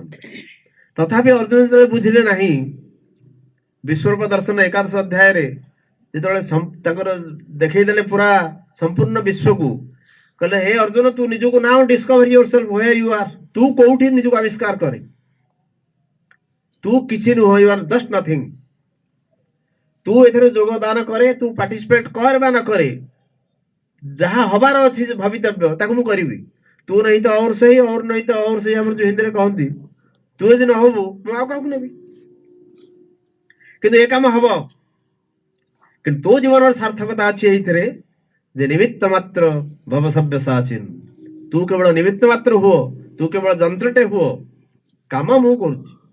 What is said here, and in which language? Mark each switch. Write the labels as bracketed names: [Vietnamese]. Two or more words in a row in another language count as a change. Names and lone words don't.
[Odia] ତଥାପି ଅର୍ଜୁନ ଯେତେବେଳେ ବୁଝିଲେ ନାହିଁ, ବିଶ୍ୱରୂପ ଦର୍ଶନ ଏକାଦଶ ଅଧ୍ୟାୟରେ ଯେତେବେଳେ ତାଙ୍କର ଦେଖେଇଦେଲେ ପୁରା ସମ୍ପୂର୍ଣ୍ଣ ବିଶ୍ୱକୁ, କହିଲେ ହେ ଅର୍ଜୁନ, ତୁ ନିଜକୁ [English] now discover yourself where you are. [Odia] ତୁ କୋଉଠି ନିଜକୁ ଆବିଷ୍କାର କରେ, ତୁ କିଛି ନୁହ, [English] you are just nothing. [Odia] ତୁ ଏଥିରେ ଯୋଗଦାନ କରେ, ତୁ ପାର୍ଟିସିପେଟ କର ବା ନ କରେ, ଯାହା ହବାର ଅଛି ଭବିତବ୍ୟ ତାକୁ ମୁଁ କରିବି। ତୁ ନାହିଁ ତ [Hindi] और सही, और नहीं तो और सही, [Odia] ଆମର ଯୋଉ ହିନ୍ଦୀରେ କହନ୍ତି, ତୁ ଯଦି ନ ହବୁ ମୁଁ ଆଉ କାହାକୁ ନେବି। କିନ୍ତୁ ଏ କାମ ହବ, କିନ୍ତୁ ତୋ ଜୀବନର ସାର୍ଥକତା ଅଛି ଏଇଥିରେ ଯେ [Sanskrit] ନିମିତ୍ତ ମାତ୍ର ଭବ ସବ୍ୟ ସାଚିନ୍। [Odia] ତୁ କେବଳ ନିମିତ୍ତ ମାତ୍ର ହୁଅ, ତୁ କେବଳ ଯନ୍ତ୍ରଟେ ହୁଅ, କାମ ମୁଁ କରୁଛି।